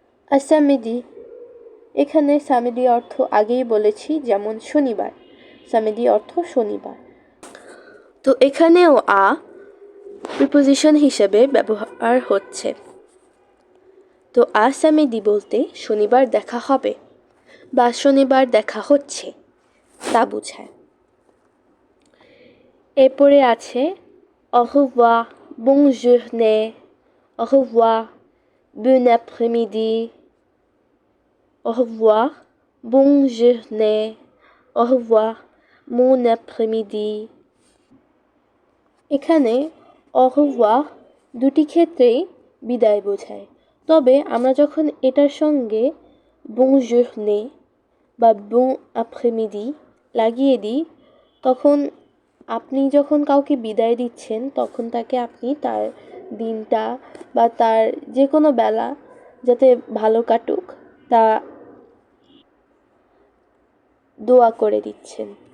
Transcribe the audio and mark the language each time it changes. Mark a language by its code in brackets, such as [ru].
[bn] আর সামেদি, এখানে সামেদি অর্থ আগেই বলেছি, যেমন শনিবার, সামেদি অর্থ শনিবার। তো এখানেও প্রিপোজিশন হিসেবে ব্যবহার হচ্ছে। তো সামেদি বলতে শনিবার দেখা হবে বা শনিবার দেখা হচ্ছে তা বোঝায়। এরপরে আছে [fr] au revoir, bonne journée, au revoir, bon après-midi, au revoir, bonne journée, au revoir, bon après-midi. [bn] এখানে au revoir দুটি ক্ষেত্রেই বিদায় বোঝায়, তবে আমরা যখন এটার সঙ্গে [fr] bon journée [bn] বা [fr] bon après-midi [bn] লাগিয়ে দিই, তখন আপনি যখন কাউকে বিদায় দিচ্ছেন তখন তাকে আপনি তার দিনটা বা তার যে কোনো বেলা যাতে ভালো কাটুক তা দোয়া করে দিচ্ছেন।